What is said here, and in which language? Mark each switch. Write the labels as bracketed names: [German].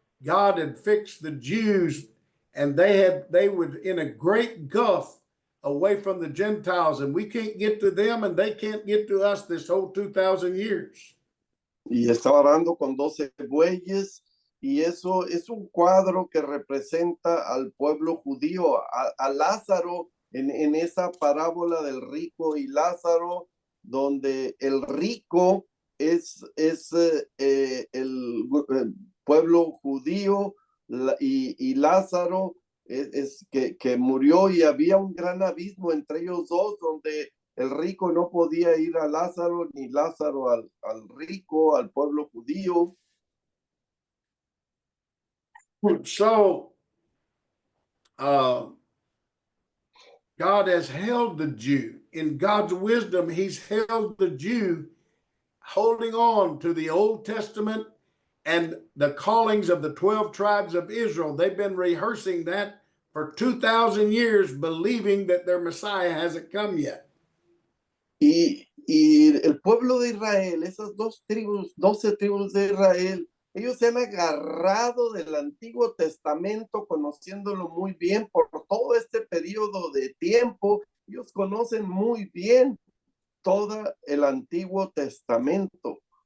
[English] God had fixed the Jews, and they were in a great gulf away from the Gentiles, and we can't get to them, and they can't get to us this whole 2,000 years. [Spanish] Y estaba arando con 12 bueyes, y eso es un cuadro que representa al pueblo judío, a Lázaro en esa parábola del rico y Lázaro, donde el rico es el pueblo judío y Lázaro es que murió, y había un gran abismo entre ellos dos, donde el rico no podía ir a Lázaro, ni Lázaro al rico, al pueblo judío. [English] So, God has held the Jew. In God's wisdom, he's held the Jew holding on to the Old Testament and the callings of the 12 tribes of Israel. They've been rehearsing that for 2,000 years, believing that their Messiah hasn't come yet. [Spanish] Y el pueblo de Israel, esas 12 tribus de Israel, ellos se han agarrado del Antiguo Testamento, conociéndolo muy bien por todo este periodo de tiempo. Ellos conocen muy bien todo el Antiguo Testamento.